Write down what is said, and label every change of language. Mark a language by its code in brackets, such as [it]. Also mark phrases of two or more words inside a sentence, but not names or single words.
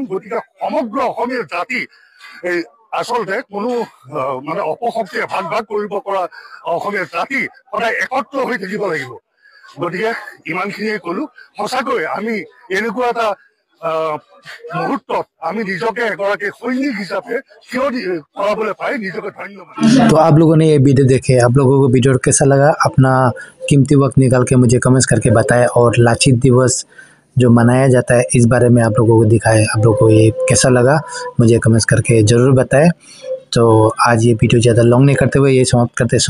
[as] গতিকে সমগ্ৰ অসমীয়া জাতি এই আচলতে কোনো মানে অপশক্তিয়ে ভাগ ভাগ কৰিব পৰা অসমীয়া জাতি সদায় একত্ৰ হৈ থাকিব লাগিব। গতিকে ইমানখিনিয়ে ক'লো। সঁচাকৈ আমি এনেকুৱা এটা মুহূৰ্তত আমি নিজকে এগৰাকী সৈনিক হিচাপে থিয় কৰাবলৈ পাই নিজকে ধন্যবাদ। [hi] तो आप लोगों ने ये वीडियो देखे, आप लोगों को वीडियो कैसा लगा? अपना कीमती वक्त निकाल के मुझे कमेंट्स करके बताएं और लाचित दिवस जो मनाया जाता है इस बारे में आप लोगों को दिखाएं। आप लोगों को ये कैसा लगा मुझे कमेंट्स करके ज़रूर बताएं। तो आज ये वीडियो ज़्यादा लॉन्ग नहीं करते हुए ये समाप्त करते।